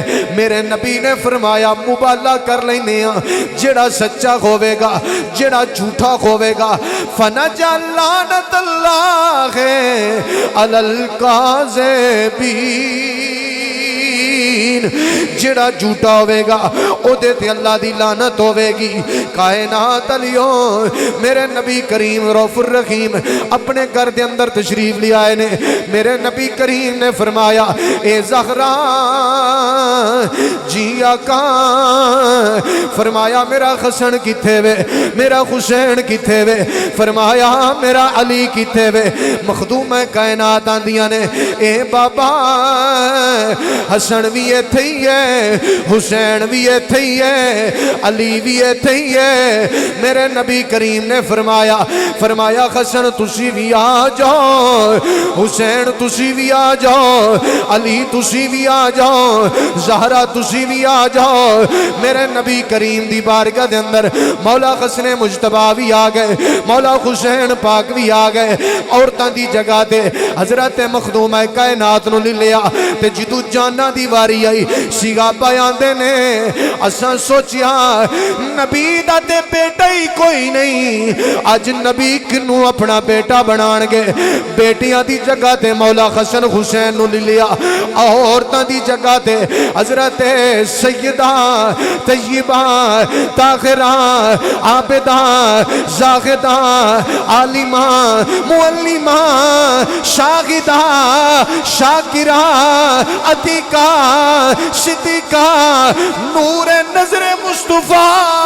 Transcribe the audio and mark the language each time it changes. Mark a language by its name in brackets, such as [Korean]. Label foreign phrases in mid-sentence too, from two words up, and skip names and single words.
[Punjabi] میرے نبی نے فرمایا مبالغہ کر لینے ہاں جڑا سچا ہوے گا جڑا جھوٹا ہوے گا [Arabic] فنجعل لعنت اللہ علی الکاذبین. [Punjabi] جڑا جھوٹا ہوے گا او دے تے اللہ دی لعنت ہوے گی. کائنات علیوں میرے نبی کریم رؤوف الرحیم اپنے گھر دے اندر تشریف لے آئے نے. میرے نبی کریم نے فرمایا اے زہرا جی آقا. فرمایا میرا حسن کتھے وے میرا حسین کتھے وے. فرمایا میرا علی کتھے وے. مخدوم کائنات آندیاں نے اے بابا حسن بھی ایتھے ہی ہے حسین بھی ایتھے ہی ہے علی بھی ایتھے ہی ہے. میرے نبی کریم نے فرمایا حسن تسی بھی آ جاؤ حسین تسی بھی آ جاؤ علی تسی بھی آ جاؤ زہرا تسی بھی آ جاؤ. میرے نبی کریم دی بارگاہ دے اندر مولا حسن مجتبی بھی آ گئے مولا حسین پاک بھی آ گئے. عورتاں دی جگہ تے حضرت مخدوم کائنات نو لے لیا تے جدو جانا دی واری آئی صحابہ آندے نے اساں سوچیا نبی دا تے بیٹا ہی کوئی نہیں اج نبی کنوں اپنا بیٹا بنان گے. بیٹیاں دی جگہ تے مولا حسن حسین نو لے لیا. عورتاں دی جگہ تے حضرت سیدہ طیبہ طاہرہ عابدہ زاہدہ عالمہ معلمہ شاہدہ شاکرہ عتیقہ صدیقہ نور نظر مصطفیٰ